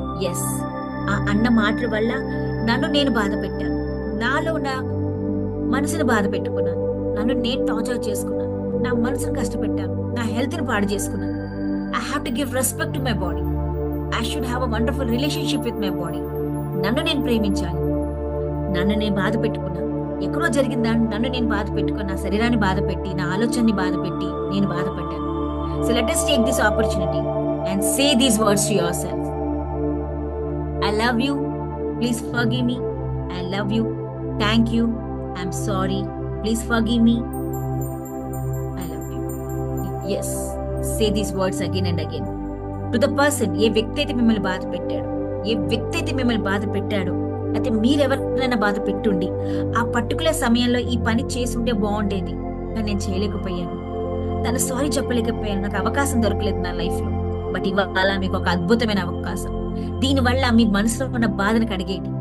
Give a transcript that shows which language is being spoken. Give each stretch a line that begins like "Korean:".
Telugu: Yes, ఆ అన్న మాటల వల్ల నన్ను నేను బాధ పెట్టాను, నాలో నా మనసును బాధ పెట్టుకున్నాను, నన్ను నేను టార్చర్ చేసుకున్నాను, నా మనసును కష్టపెట్టాను, నా హెల్త్ ని పాడు చేసుకున్నాను.
English: I have to give respect to my body. I should have a wonderful relationship with my body.
Telugu: నన్ను నేను ప్రేమించాలి, నన్ను నేను బాధ పెట్టుకున్నాను, ఎక్కడో జరిగిందా నన్ను నేను బాధ పెట్టుకుని, నా శరీరాన్ని బాధ పెట్టి, నా ఆలోచనని బాధ పెట్టి నేను బాధపడ్డాను.
English: So let us take this opportunity and say these words to yourself: I love you, please forgive me, I love you, thank you, I'm sorry, please forgive me, I love you. Yes, say these words again and again to the person.
Telugu: ఏ వ్యక్తి అయితే మిమ్మల్ని బాధ పెట్టాడో, ఏ వ్యక్తి అయితే మిమ్మల్ని బాధ పెట్టాడో, అయితే మీరెవరైనా బాధ పెట్టుండి ఆ పర్టికులర్ సమయంలో ఈ పని చేసుంటే బాగుండేది కానీ నేను చేయలేకపోయాను, తను సారీ చెప్పలేకపోయాను, నాకు అవకాశం దొరకలేదు నా లైఫ్ లో. బట్ ఇవాళ మీకు ఒక అద్భుతమైన అవకాశం. దీనివల్ల మీ మనసులో ఉన్న బాధను కడిగేయండి.